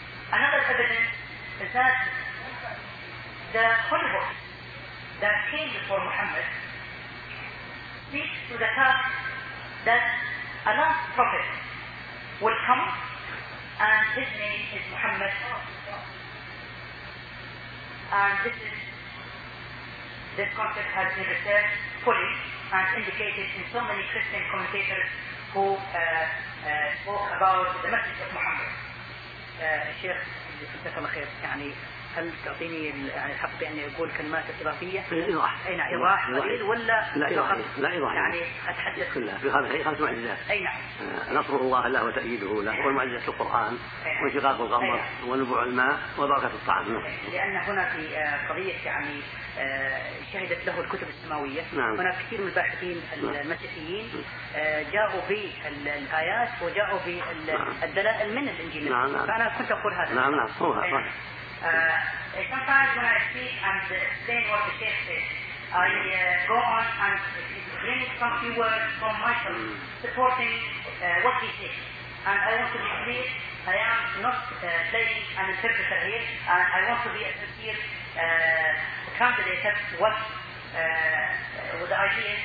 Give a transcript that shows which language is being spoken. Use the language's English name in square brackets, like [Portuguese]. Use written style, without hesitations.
[English] Another evidence is that the holy books that came before Muhammad speaks to the fact that a last prophet will come and his name is Muhammad. And this concept has been researched fully and indicated in so many Christian commentators who spoke about the message of Muhammad. [Arabic] Sheikh, جزاك الله خير. يعني هل تعطيني الحق بأن أقول كلمات إضافية؟ إيضاح. أي نعم، إيضاح قليل ولا لا إيضاح؟ لا إيضاح. يعني أتحدث كلها في هذا خمس معجزات. أي نعم. نصر الله له وتأييده له، والمعجزات القرآن وانشقاق القمر ونبوع الماء وبركة الطعام. لأن هنا في قضية يعني شهدت له الكتب السماوية. نعم. هناك كثير من الباحثين المسيحيين جاءوا بالآيات وجاءوا بالدلائل من الإنجيل. نعم نعم. فأنا كنت أقول هذا. نعم نعم. هو هذا. [English] Sometimes when I speak and explain what the Sheikh says, I go on and bring some few words from myself supporting what he says. And I want to be clear, I am not playing an interpreter here, and I want to be a sincere candidate of what the idea is.